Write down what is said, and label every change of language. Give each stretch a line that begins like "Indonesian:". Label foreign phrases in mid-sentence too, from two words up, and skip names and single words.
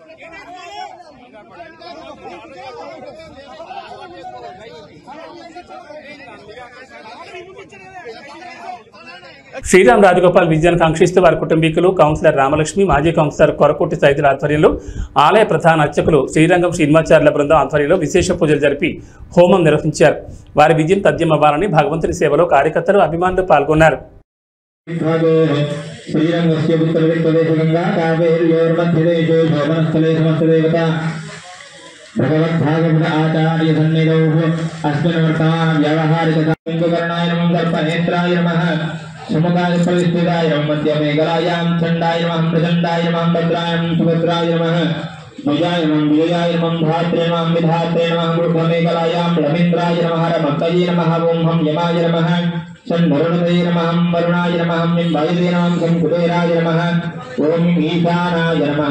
Telugu: శ్రీరామ్ రాజగోపాల్ విజయాన్ని కాంక్షిస్తూ వారి కుటుంబీకులు, కౌన్సిలర్ రామలక్ష్మి, మాజీ కౌన్సిలర్ కొరకోటి సైదుల ఆధ్వర్యంలో ఆలయ ప్రధాన అర్చకులు శ్రీరంగం శ్రీనివాచార్యుల బృందం ఆధ్వర్యంలో విశేష పూజలు జరిపి హోమం నిర్వహించారు. వారి విజయం తథ్యమవ్వాలని భగవంతుని సేవలో కార్యకర్తలు, అభిమానులు పాల్గొన్నారు.
Sanskrit: श्रीरंगस्य उत्तरप्रदेशे गंगा कावेर्योर्मध्यदेशे शोभनस्थले समस्तदेवता भगवद्भागवत आचार्य सन्निधौ अस्मिन् वर्तमान व्यावहारिकताकरणाय नमः, सर्पनेत्राय नमः, सुमुखाय परिस्थिताय नमः, मध्यमेघलायां चण्डाय नमः, प्रचण्डाय नमः, भद्राय सुभद्राय नमः, भुजाय नमः, विजयाय नमः, धात्रे नमः, विधात्रे नमः, मूर्धमेघलायां रवीन्द्राय नमः, रमतये नमः, ओं हम यमाय नमः, शन्भरुणये नमः, वरुणाय नमः, वायुवे नमः, कुबेराय नमः, ओं ईशानाय नमः.